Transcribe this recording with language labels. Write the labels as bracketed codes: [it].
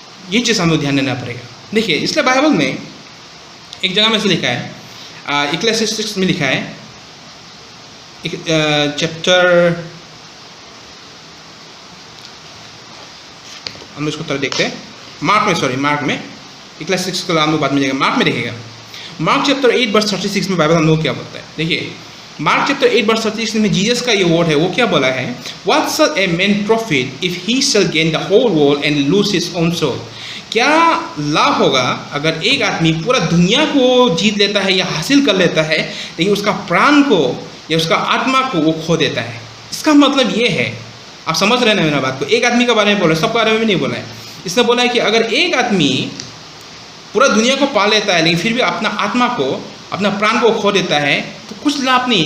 [hi] ये चीज़ हम लोग ध्यान देना पड़ेगा। देखिए, इसलिए बाइबल में एक जगह में से लिखा है, इक्लेसियास्टिक्स में लिखा है, चैप्टर, हम इसको तरह देखते हैं, मार्क में इक्लेसियास्टिक्स का हम लोग बाद में जाएगा, मार्क में देखेगा। मार्क चैप्टर 8 वर्स 36 में बाइबल हम लोग क्या बोलता है? देखिए, मार्क चैप्टर 8 वर्स 36 में जीसस का ये वर्ड है, वो क्या बोला है? [en] What shall a man profit if he shall gain the whole world and lose his own soul? [hi] क्या लाभ होगा अगर एक आदमी पूरा दुनिया को जीत लेता है या हासिल कर लेता है, लेकिन उसका प्राण को या उसका आत्मा को वो खो देता है? इसका मतलब ये है, आप समझ रहे हैं ना मेरा बात को? एक आदमी के बारे में बोला है, सबके बारे में भी नहीं बोला है। इसने बोला है कि अगर एक आदमी पूरा दुनिया को पा लेता है लेकिन फिर भी अपना आत्मा को, अपना प्राण को खो देता है, तो कुछ लाभ नहीं।